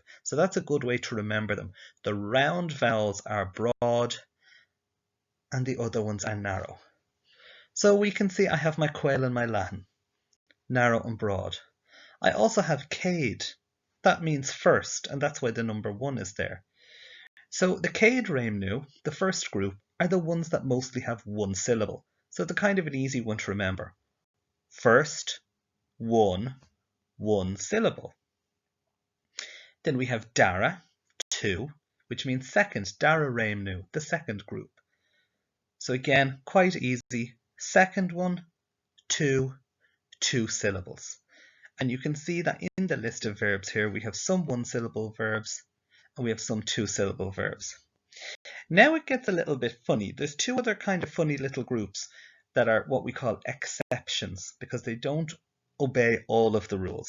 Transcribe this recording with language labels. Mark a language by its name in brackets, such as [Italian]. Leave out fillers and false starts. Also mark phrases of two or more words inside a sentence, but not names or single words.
[English] So that's a good way to remember them. The round vowels are broad and the other ones are narrow. So we can see I have my quail and my leathan, narrow and broad. I also have céad. That means first, and that's why the number 1 is there. So the [Irish] céad réimniú, [English] the first group, are the ones that mostly have one syllable. So they're kind of an easy one to remember. First, one syllable. Then we have dara, 2, which means second, [Irish] dara réimniú, [English] the second group. So again, quite easy. Second one, 2 syllables. And you can see that in the list of verbs here, we have some one-syllable verbs and we have some two-syllable verbs. Now it gets a little bit funny. There's two other kind of funny little groups that are what we call exceptions because they don't obey all of the rules.